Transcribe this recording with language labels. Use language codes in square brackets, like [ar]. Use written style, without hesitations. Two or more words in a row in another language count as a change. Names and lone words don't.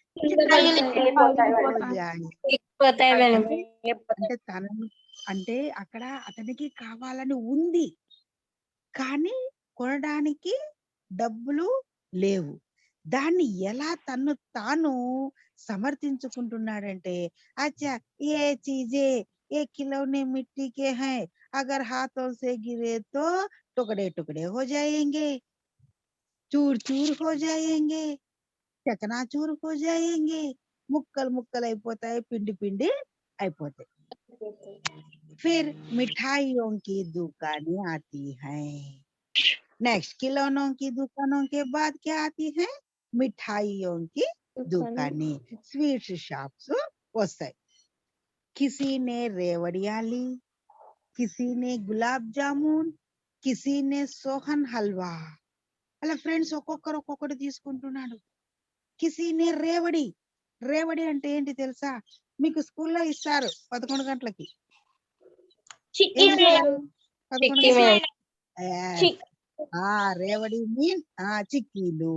[te] అంటే తనను, అంటే అక్కడ అతనికి కావాలని ఉంది కానీ కొనడానికి డబ్బులు లేవు. దాన్ని ఎలా తను తాను సమర్థించుకుంటున్నాడంటే, [hi] अच्छा ये चीज़ें ये खिलौने मिट्टी के हैं, अगर हाथों से गिरे तो टुकड़े टुकड़े हो जाएंगे, चूर चूर हो जाएंगे, चकनाचूर हो जाएंगे, [te] ముక్కలు ముక్కలు అయిపోతాయి, పిండి పిండి అయిపోతాయి. [hi] फिर मिठाइयों की दुकानें आती हैं। नेक्स्ट खिलौनों की दुकानों के बाद क्या आती है? मिठाइयों की दुकानें, स्वीट्स [te] షాప్స్ వస్తాయి. [hi] किसी ने रेवड़ियां ली, किसी ने गुलाब जामुन, किसी ने सोहन हलवा. [te] అలా ఫ్రెండ్స్ ఒక్కొక్కరు ఒక్కొక్కటి తీసుకుంటున్నాడు. [hi] किसी ने रेवड़ी. [te] రేవడి అంటే ఏంటి తెలుసా? మీకు స్కూల్లో ఇస్తారు 11 గంటలకి. చిక్కీ ఏమిస్తారు? మేడం 11 చిక్కీ గంటలకి. మేడం Yes. రేవడి మీన్ చిక్కీలు.